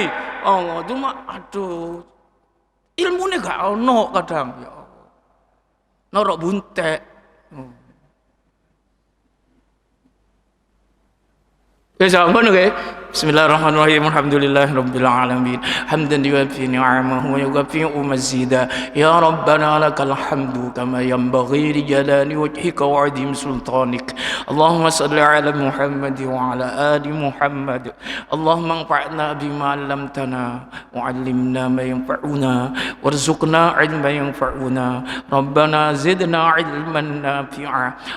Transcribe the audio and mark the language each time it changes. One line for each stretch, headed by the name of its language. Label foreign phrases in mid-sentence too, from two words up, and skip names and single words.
Javanese: Cuma aduh. Ilmune gak ono kadang ya. Norok buntek. Ngono nggih.
Arabic: بسم الله الرحمن الرحيم. الحمد لله رب العالمين. حمدا يوافي نعمه ويكافئ مزيده. يا ربنا لك الحمد كما ينبغي لجلال وجهك وعظيم سلطانك. اللهم صل على محمد وعلى آل محمد. اللهم انفعنا بما علمتنا وعلمنا ما ينفعنا وارزقنا علما ينفعنا. ربنا زدنا علما نافعا.